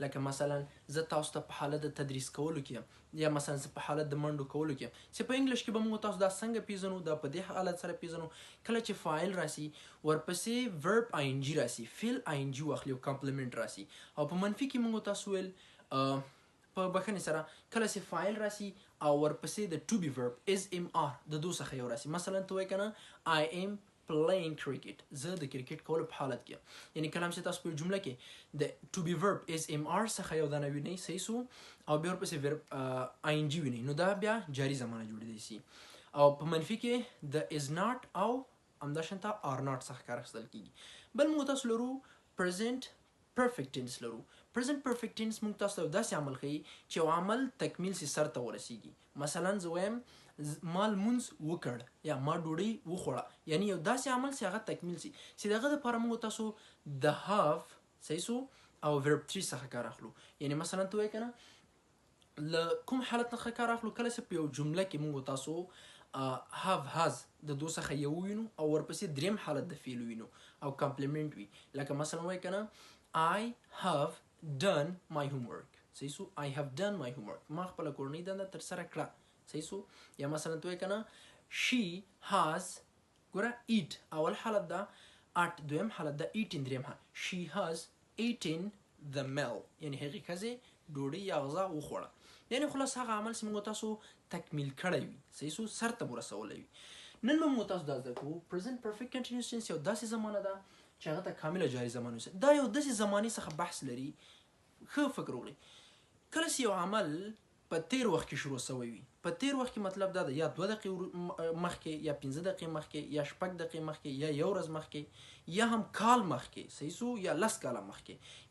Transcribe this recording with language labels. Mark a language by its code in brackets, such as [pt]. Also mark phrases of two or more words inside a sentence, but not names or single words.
[ps] لکه مثلا زه تاسو ته په حالت د تدریس کولو کې یا مثلا زه په حالت د منډو کولو کې، چې په انګلیش کې به موږ تاسو دا څنګه پیژنو، دا په دې حالت سره پیژنو کله چې فاعل راسي ورپسې [en] verb I N G [ps] راسي، فعل [en] I N G [ps] واخلي او کمپلیمنټ راسي. او په منفي کې موږ تاسو ویل په بخښنې سره کله چې فاعل راسي او ورپسې د [en] to be verb is am are [ps] د دوه څخه یو راسي. مثلا ته وایې کنه [en] I am playing cricket, [ps] زه د کرکټ کولو په حالت کې، یعنی کلام چې تاسو په جمله کې د [en] to be verb is mr [ps] څخه یو دانه وینئ، صحیح سو، او بیا ورپسې [en] verb ing [ps] وینئ، نو دا بیا جاری زمانه جوړیدای شي. او په منفي کې د [en] is not [ps] او همداشانته [en] are not [ps] څخه کار اخیستل کیږي. بل موږ تاسو لرو [en] present perfect tense [ps] لرو. [en] present perfect tense [ps] موږ تاسو ته داسې عمل ښیي چې یو عمل تکمیل سي، سر ته ورسیږي. مثلا زه وایم ما لمونځ وکړ یا ما ډوډۍ وخوړه، یعنی یو داسې عمل چې هغه تکمیل سي، چې دغه دپاره موږ تاسو د have، صحیح سو، او verb 3 څخه کار اخلو. یعنی مثلا ته وایې کنه له کوم حالت څخه کار اخلو؟ کله چې په یو جمله کې موږ تاسو [en] have has [ps] د دوه څخه یو وینو او ورپسې دریم حالت د فعل وینو او کمپلیمنټ وي. لکه مثلا وایې کنه [en] I have done my homework، [ps] صحیح سو، [en] I have done my homework، [ps] ما خپله کورنۍ دنده ترسره کړه، صحیح سو. یا مثلا ته وایې کنه [en] she has، [ps] ګوره eat اول حالت ده، at دویم حالت ده، eaten دریم حالت، [en] she has eaten the meal [ps] یعنی هغې ښځې ډوډۍ یا غذا وخوړه، یعنی خلاص هغه عمل چې موږ تاسو تکمیل کړی وي، صحیح سو، سر ته مو رسولی وي. نن به موږ تاسو دا زده کوو [en] present perfect continuous tense [ps] یو داسې زمانه ده چې هغه ته کامله جاري زمانه وایي. دا یو داسې زمانې څخه بحث لري. ښه فکر وکړئ، کله چې یو عمل په تیر وخت کې شروع شوی وي، په تیر وخت کې مطلب دا ده یا 2 دقیقې مخکې یا 15 دقیقې مخکې یا 6 دقیقې مخکې یا یو ورځ مخکې یا هم کال مخکې، صحیح سو، یا 10 کاله مخکې.